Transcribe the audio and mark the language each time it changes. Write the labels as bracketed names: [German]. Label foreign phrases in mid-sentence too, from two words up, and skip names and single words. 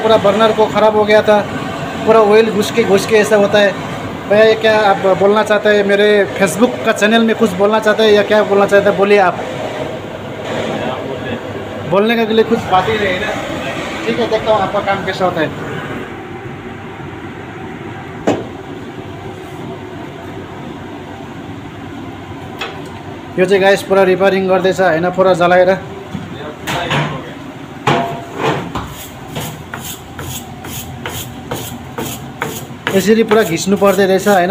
[Hindi] पूरा बर्नर को ख़राब हो गया था, पूरा ऑयल घुस के ऐसा होता है। भैया ये क्या आप बोलना चाहते हैं? मेरे फेसबुक का चैनल में कुछ बोलना चाहते हैं या क्या बोलना चाहते हैं? बोलिए आप। बोलने के लिए कुछ बात ही नहीं ना। ठीक है, देखता हूँ आपका काम कैसा होता है। [Nepali] यो चाहिँ गाइस पुरा रिपेयरिङ गर्दैछ होइन, पुरा जलाएर। यसरी पुरा घिच्नु पर्दै रहेछ होइन।